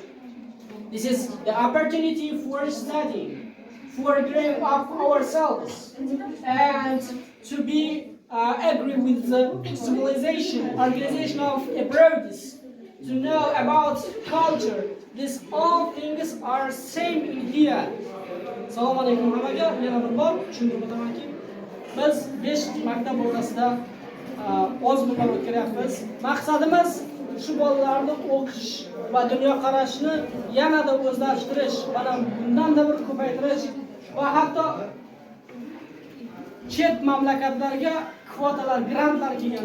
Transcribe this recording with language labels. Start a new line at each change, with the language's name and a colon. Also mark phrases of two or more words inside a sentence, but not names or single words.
English: This is the opportunity for studying, for growing up ourselves, and to be agree with the civilization, organization of abroad, to know about culture. These all things are same in here.
Uzbek: Assalomu alaykum hammaga, yana bir bor tushuntirib o'tamanki, biz 5 maktab o'rtasida oz bunlar o'tkiryapmiz. Maqsadimiz shu bolalarni o'qish va dunyoqarashini yanada o'zlashtirish, mana bundan-da bir ko'paytirish va hatto chet mamlakatlarga kvotalar, grantlar kelgan.